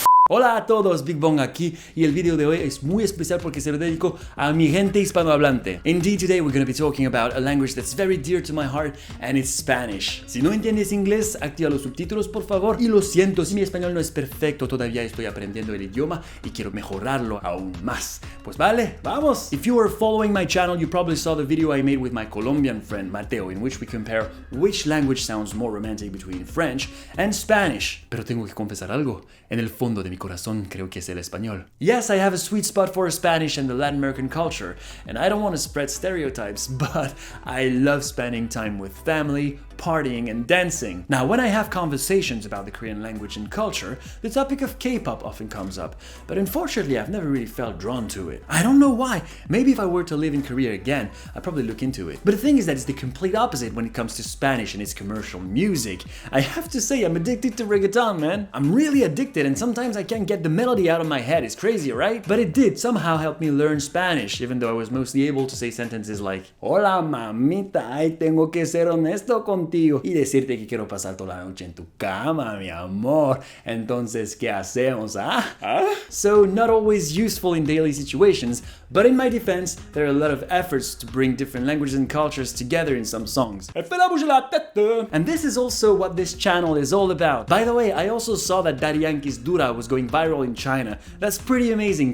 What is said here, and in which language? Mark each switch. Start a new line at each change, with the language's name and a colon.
Spanish: Hola a todos, BigBong aquí, y el video de hoy es muy especial porque se lo dedico a mi gente hispanohablante.
English: Indeed, today we're going to be talking about a language that's very dear to my heart, and it's Spanish.
Spanish: Si no entiendes inglés, activa los subtítulos por favor, y lo siento si mi español no es perfecto, todavía estoy aprendiendo el idioma y quiero mejorarlo aún más. Pues vale, vamos!
English: If you were following my channel, you probably saw the video I made with my Colombian friend Mateo, in which we compare which language sounds more romantic between French and Spanish.
Spanish: Pero tengo que confesar algo, en el fondo de mi corazón creo que es el español.
English: Yes, I have a sweet spot for Spanish and the Latin American culture, and I don't want to spread stereotypes, but I love spending time with family, partying and dancing. Now, when I have conversations about the Korean language and culture, the topic of K-pop often comes up, but unfortunately I've never really felt drawn to it. I don't know why. Maybe if I were to live in Korea again, I'd probably look into it. But the thing is that it's the complete opposite when it comes to Spanish and its commercial music. I have to say, I'm addicted to reggaeton, man. I'm really addicted, and sometimes I can't get the melody out of my head. It's crazy, right? But it did somehow help me learn Spanish, even though I was mostly able to say sentences like
Spanish: Hola mamita, ay tengo que ser honesto contigo y decirte que quiero pasar toda la noche en tu cama, mi amor. Entonces, ¿qué hacemos, ah?
English: So, not always useful in daily situations, but in my defense, there are a lot of efforts to bring different languages and cultures together in some songs. And this is also what this channel is all about. By the way, I also saw that Daddy Yankee's Dura was going viral in China. That's pretty amazing.